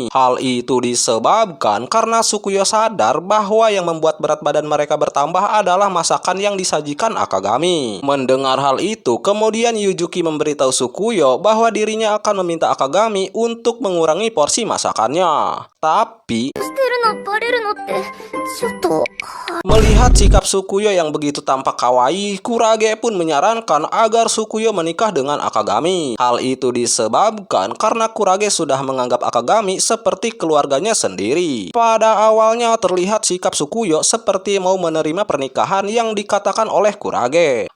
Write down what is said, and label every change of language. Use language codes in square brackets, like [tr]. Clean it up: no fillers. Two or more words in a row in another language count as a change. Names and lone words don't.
[id] Hal itu disebabkan karena Sukuyo sadar bahwa yang membuat berat badan mereka bertambah adalah masakan yang disajikan Akagami. Mendengar hal itu, kemudian Yujuki memberitahu Sukuyo bahwa dirinya akan meminta Akagami untuk mengurangi porsi masakannya. Tapi [ja] 捨てるのバレるのってちょっと。 [id] melihat sikap Sukuyo yang begitu tampak kawaii, Kurage pun menyarankan agar Sukuyo menikah dengan Akagami. Hal itu disebabkan karena Kurage sudah menganggap Akagami seperti keluarganya sendiri. Pada awalnya terlihat sikap Sukuyo seperti mau menerima pernikahan yang dikatakan oleh Kurage.